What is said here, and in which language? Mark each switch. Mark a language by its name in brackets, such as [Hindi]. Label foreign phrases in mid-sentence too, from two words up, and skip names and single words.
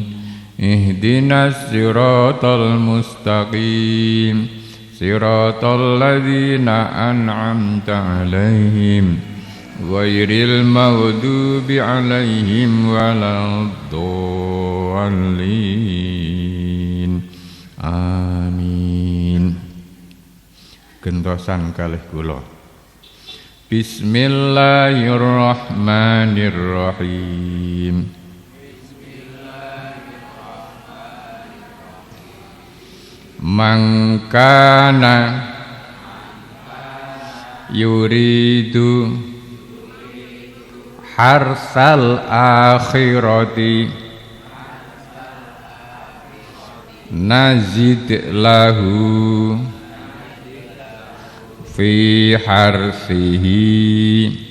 [Arabic] اهدنا الصراط المستقيم. صراط الذين أنعمت عليهم غير المغضوب عليهم ولا الضالين. [Sundanese] Amin. Gentosan kalih kula. [Arabic] بسم الله الرحمن الرحيم. من كان يريد حرث الآخرة نزد له في حرثه